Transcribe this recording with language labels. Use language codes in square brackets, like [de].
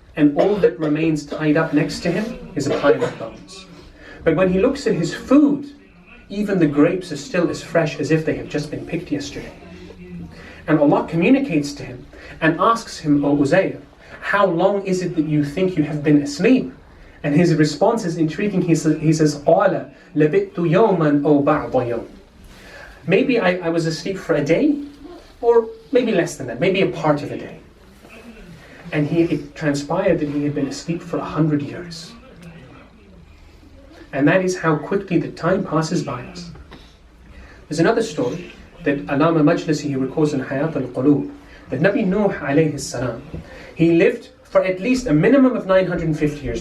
[en] And all that remains tied up next to him is a pile of bones. But when he looks at his food, even the grapes are still as fresh as if they have just been picked yesterday. And Allah communicates to him and asks him, O Uzayr, how long is it that you think you have been asleep? And his response is intriguing. He says, [ar] قَالَ لَبِئْتُ يَوْمًا أَوْ بَعْضَ يَوْمٍ. [en] Maybe I was asleep for a day, or maybe less than that, maybe a part of a day. And it transpired that he had been asleep for 100 years. And that is how quickly the time passes by us. There's another story that Allama Majlisi, he records in Hayat al-Qulub, that Nabi Nuh alayhi salam, he lived for at least a minimum of 950 years.